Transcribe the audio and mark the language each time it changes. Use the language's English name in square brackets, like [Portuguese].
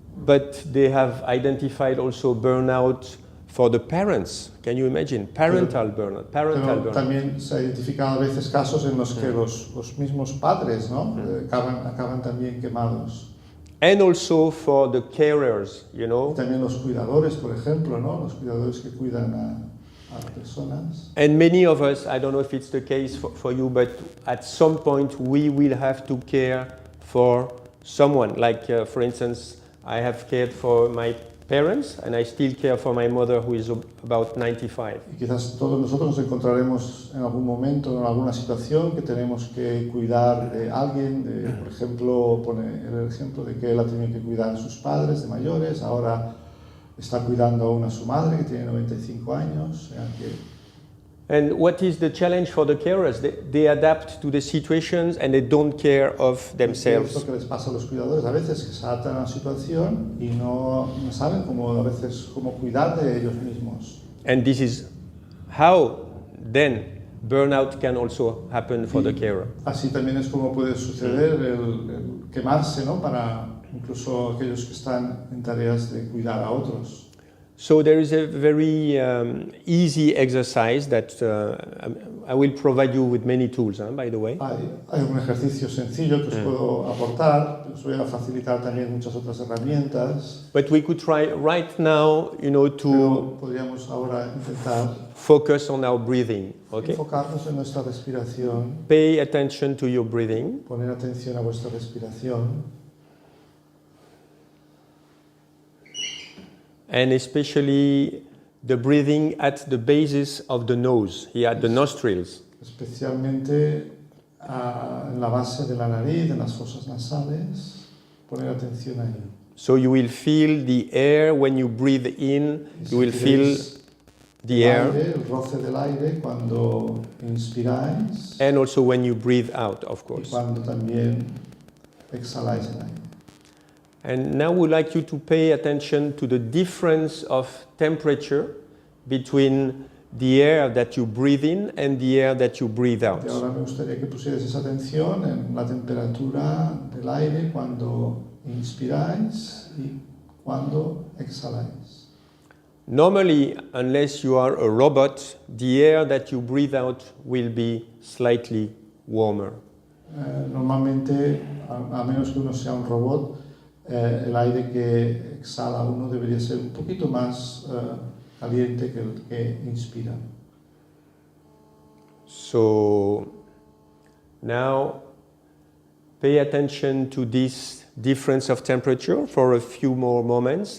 [English] but they have identified also burnout for the parents. Can you imagine? Parental burnout. [Spanish] pero también se ha identificado a veces casos en los que los mismos padres, ¿no? acaban también quemados. [English] And also for the carers, you [Spanish] Y [English] know. [Spanish] también los cuidadores, por ejemplo, ¿no? Los cuidadores que cuidan a las personas. [English] And many of us, I don't know if it's the case for you, but at some point we will have to care for someone. Like, for instance, I have cared for my parents and I still care for my mother who is about 95. [Spanish] Y quizás todos nosotros nos encontraremos en algún momento, en alguna situación, que tenemos que cuidar de alguien. Por ejemplo, pone el ejemplo de que él ha tenido que cuidar a sus padres de mayores, ahora está cuidando aún a su madre que tiene 95 años. O sea que [English] And what is the challenge for the carers? They adapt to the situations and they don't care of [Spanish] es lo [English] themselves. [Spanish] que les pasa a los cuidadores a veces, que se adaptan a la situación y no saben a veces cómo cuidar de ellos mismos. [English] And this is how then burnout can also happen for the carer. [Spanish] Así también es como puede suceder el quemarse, ¿no? Para incluso aquellos que están en tareas de cuidar a otros. [English] So there is a very easy exercise that I will provide you with many tools, by the way. [Spanish] Hay un ejercicio sencillo que os puedo aportar, os voy a facilitar también muchas otras herramientas. [English] But we could try right now, you know, [Spanish] Pero [English] to [Spanish] podríamos ahora intentar [English] focus on our breathing, okay? [Spanish] enfocarnos en nuestra respiración, [English] Pay attention to your breathing. [Spanish] poner atención a vuestra respiración. [English] And especially the breathing at the basis of the nose, here at the nostrils. [Spanish] Especialmente en la base de la nariz, en las fosas nasales, poner atención ahí. [English] So you will feel the air when you breathe in, you will feel the air, [Spanish] El roce del aire cuando inspiráis [English] and also when you breathe out, of [Spanish] y [English] course. [Spanish] cuando también exhaláis el aire. [English] And now we'd like you to pay attention to the difference of temperature between the air that you breathe in and the air that you breathe out. [Spanish] Y ahora me gustaría que pusierais esa atención en la temperatura del aire cuando inspiráis y cuando exhaláis. [English] Normally, unless you are a robot, the air that you breathe out will be slightly warmer. [Spanish] Normalmente, a menos que uno sea un robot, el aire que exhala uno debería ser un poquito más caliente que el que inspira. [English] So now pay attention to this difference of temperature for a few more moments.